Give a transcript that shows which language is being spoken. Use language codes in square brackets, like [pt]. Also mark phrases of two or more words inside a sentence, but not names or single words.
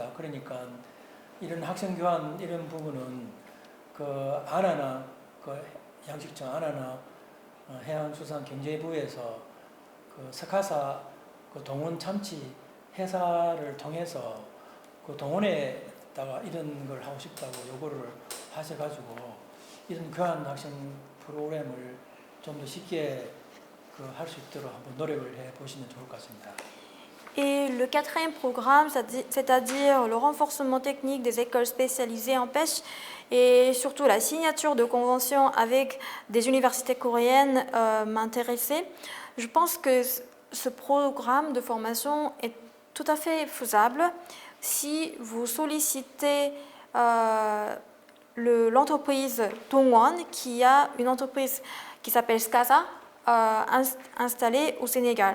[ko] 그러니까 이런 학생 교환 이런 부분은 그 아나나 그 양식청 아나나 해양수산경제부에서 그 스카사 그 동원 참치 회사를 통해서 그 동원에다가 이런 걸 하고 싶다고 요구를 하셔가지고 이런 교환 학생 프로그램을 좀 더 쉽게 할 수 있도록 한번 노력을 해 보시면 좋을 것 같습니다. [fr] Et le 4e programme, c'est-à-dire le renforcement technique des écoles spécialisées en pêche et surtout la signature de conventions avec des universités coréennes m'intéressait. Je pense que ce programme de formation est tout à fait faisable si vous sollicitez l'entreprise Dongwon, qui a une entreprise qui s'appelle SCASA, installée au Sénégal.